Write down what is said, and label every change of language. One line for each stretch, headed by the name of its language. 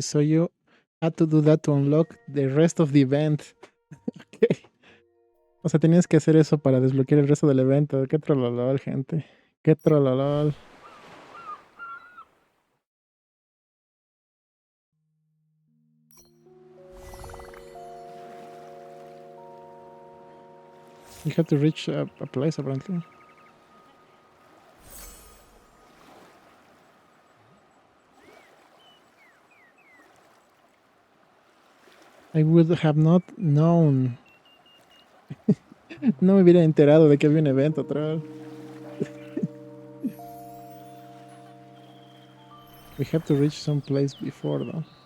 English: So you had to do that to unlock the rest of the event. Okay.
Spanish: O sea, tenías que hacer eso para desbloquear el resto del evento. Qué trololol, gente. Qué trololol.
English: You have to reach a place, apparently. I would have not known.
Spanish: No me hubiera enterado de que había un evento atrás.
English: We have to reach some place before, though.